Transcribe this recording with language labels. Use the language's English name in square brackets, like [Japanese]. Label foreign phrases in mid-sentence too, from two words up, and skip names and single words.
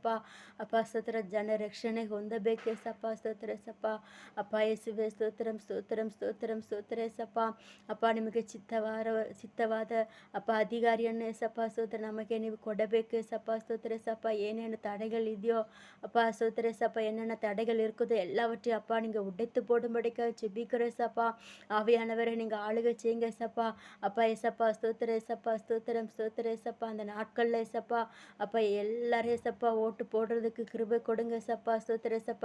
[Kannada] ಅಪ್ಪ ಸ್ತೋತ್ರ ಜನ ರಕ್ಷಣೆ ಹೊಂದಬೇಕು ಏಸಪ್ಪ ಸ್ತೋತ್ರ ಏಸಪ್ಪ. ಅಪ್ಪ ಯೇಸುವೆ ಸ್ತೋತ್ರಂ ಸ್ತೋತ್ರಂ ಸ್ತೋತ್ರಂ ಸ್ತೋತ್ರ ಏಸಪ್ಪ. ಅಪ್ಪ ನಿಮಗೆ ಚಿತ್ತವಾದ ಅಪ್ಪ ಅಧಿಕಾರಿಯನ್ನು ಏಸಪ್ಪ ಸ್ತೋತ್ರ ನಮಗೆ ನೀವು ಕೊಡಬೇಕು ಏಸಪ್ಪ ಸ್ತೋತ್ರ ಏಸಪ್ಪ. ಏನೇನು ತಡೆಗಳಿದೆಯೋ ಅಪ್ಪ ಸ್ತೋತ್ರ ಏಸಪ್ಪ. [Tamil] என்னென்ன தடைகள் இருக்குதோ எல்லாவற்றையும் அப்பா நீங்கள் உடைத்து போடும்படிக்காக ஜெபிக்கிறோம் ஏசப்பா. ஆவியானவரை நீங்கள் ஆளுகை செய்யுங்க ஏசப்பா. அப்பா ஏசப்பா ஸ்தோத்திர ஏசப்பா ஸ்தோத்திரம் ஸ்தோத்திர ஏசப்பா. அந்த நாட்களில் ஏசப்பா அப்பா எல்லாரும் ஏசப்பா ஓட்டு போடுறதுக்கு கிருபை கொடுங்க ஏசப்பா ஸ்தோத்திர ஏசப்பா.